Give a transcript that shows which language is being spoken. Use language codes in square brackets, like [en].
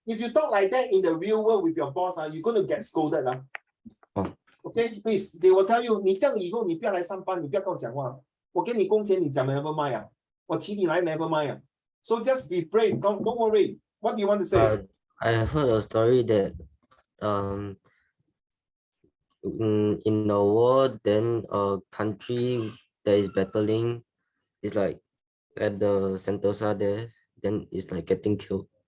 [en] if you talk like that in the real world with your boss, you're going to get scolded. Oh. Okay, please, they will tell you, [zh] 你这样以后你不要来上班，你不要跟我讲话。我给你工钱，你讲 [en] never mind [zh] 啊，我请你来 never mind 啊。 [en] So just be brave, don't worry. What do you want to say? I heard a story that in the world, then a country that is battling is like at the Sentosa there, then it's like getting killed.